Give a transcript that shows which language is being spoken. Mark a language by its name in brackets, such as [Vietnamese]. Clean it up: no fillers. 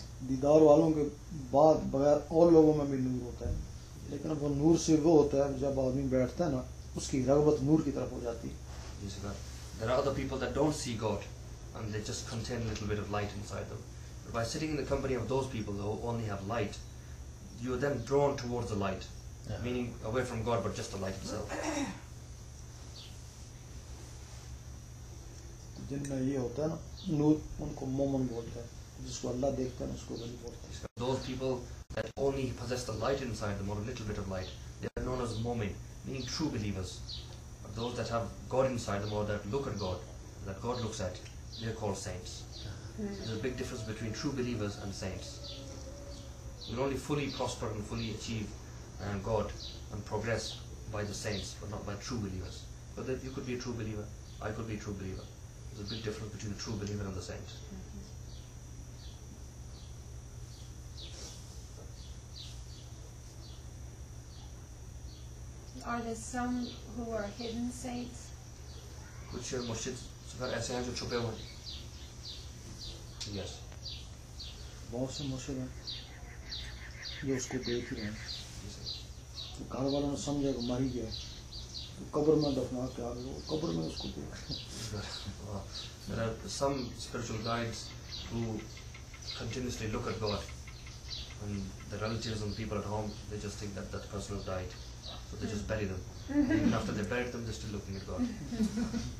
[Hindi] दीदार वालों के बाद बगैर और लोगों में भी नूर होता है, लेकिन वो नूर से वो होता है जब आदमी बैठता है ना, उसकी रग़बत नूर की तरफ हो जाती है. [English] Yes, God. There are other people that don't see God, and they just contain a little bit of light inside them. But by sitting in the company of those people who only have light, you are then drawn towards the light, meaning away from God, but just the light itself. [Hindi] जिनमें ये होता है ना नूर, उनको मोमन बोलते हैं. जिसको अल्लाह देखता है उसको वली बोलते हैं. [English] Those people that only possess the light inside them, or a little bit of light, they are known as mu'min, meaning true believers. But those that have God inside them, or that look at God, that God looks at, they are called saints. There's a big difference between true believers and saints. You will only fully prosper and fully achieve God and progress by the saints, but not by true believers. But that you could be a true believer, I could be a true believer. There's a big difference between the true believer and the saint. Are there some who are hidden saints? [Hindi] कुछ मुर्शिद ऐसे हैं जो छुपे हुए हैं. [English] Yes. [Hindi] बहुत से मुर्शिद हैं जो उसको देख ही रहे हैं. तो घर वालों ने समझा कि मर ही गया, तो कब्र में दफना के आ गए, कब्र में उसको देख. [English] There are some spiritual guides who continuously look at God, and the relatives and people at home, they just think that that person has died, so they just bury them. Even after they buried them, they're still looking at God.